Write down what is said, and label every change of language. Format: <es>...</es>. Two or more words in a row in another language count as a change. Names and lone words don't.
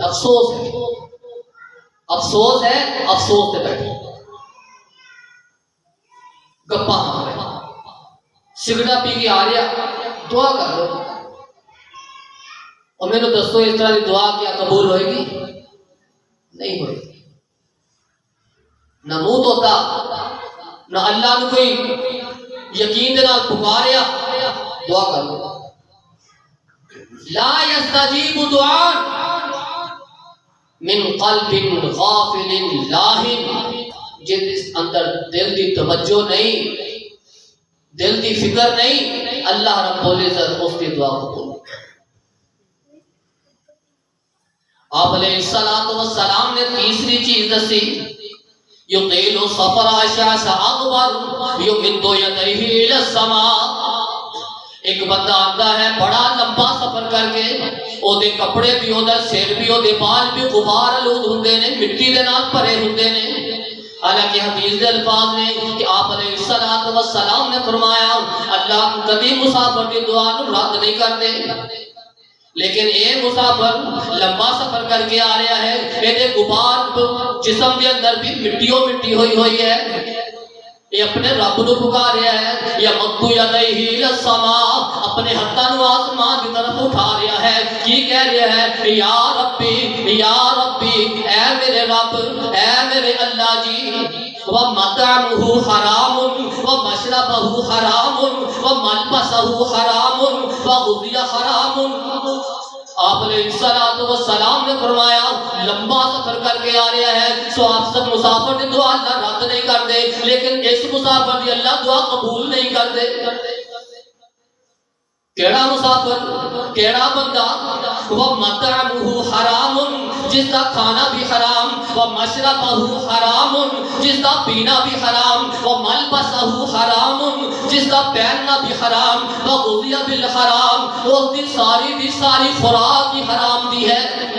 <pa>افسوس ہے افسوس ہے افسوس سے بیٹھے گپاں مار رہے سگریٹ پی کے آ رہا دعا کر لو.</pa> <ur>اور میرے دسو اس طرح کی دعا کیا قبول ہوئے گی؟</ur> <pa>نہیں ہوئے گی. نہ منہ دھوتا نہ اللہ نے کوئی یقین دے نال پکاریا دعا کر لو.</pa> <ar>لا یستجیب دعاء من قلب غافل</ar> <pa>لاہن جس اندر دل دی توجہ نہیں دل دی فکر نہیں اللہ رب العزت اس کی دعا قبول.</pa> <ur>آپ علیہ الصلوۃ والسلام نے تیسری چیز دسی</ur> <ar>یقیل سفر اشعث اغبر یمد یدیہ الی السماء.</ar> <pa>ایک بندہ آتا ہے بڑا لمبا سفر کر کے او دے کپڑے بھی او دا سر بھی او دے بال بھی غبار آلود ہوندے نے مٹی دے نال بھرے ہوندے نے.</pa> <ur>حالانکہ حدیث دے الفاظ نے کہ آپ علیہ الصلوۃ والسلام نے فرمایا اللہ کبھی مسافر کی دعا نو رد نہیں کرتے. لیکن اے مسافر لمبا سفر کر کے آ رہا ہے یہ غبار جسم کے اندر بھی مٹی ہوئی ہے یہ اپنے رب نو پکار رہا ہے</ur> <ar>یا مدو یدیہ الی السماء</ar> <ur>اپنے ہاتھاں نو آسمان کی طرف اٹھا رہا ہے.</ur> <pa>کی کہہ رہا ہے</pa> <ar>یا ربی</ar> <pa>اے میرے رب اے میرے اللہ جی</pa> <ar>وَمَطْعَمُهُ حَرَامٌ وَمَشْرَبَهُ حَرَامٌ وَمَلْبَسَهُ حَرَامٌ وَغُذِيَ حَرَامٌ.</ar> <ur>آپ علیہ الصلوۃ والسلام نے فرمایا لمبا سفر کر کے آ رہا ہے سو آپ سب مسافر کی دعا اللہ رد نہیں کرتے لیکن اس مسافر کی اللہ دعا قبول نہیں کرتے.</ur> <pa>کیڑا مسافر، کیڑا بندہ</pa> <ar>وَمَطْعَمُهُ حَرَامٌ</ar> <ur>جس کا کھانا بھی حرام،</ur> <ar>وَمَشْرَبَهُ حَرَامٌ</ar> <ur>جس کا پینا بھی حرام،</ur> <ar>وَمَلْبَسَهُ حَرَامٌ</ar> <ur>جس کا پہننا بھی حرام،</ur> <ar>وَغُذِيَ بِالْحَرَام</ar> <ur>اس کی ساری خوراک ہی حرام دی ہے۔</ur>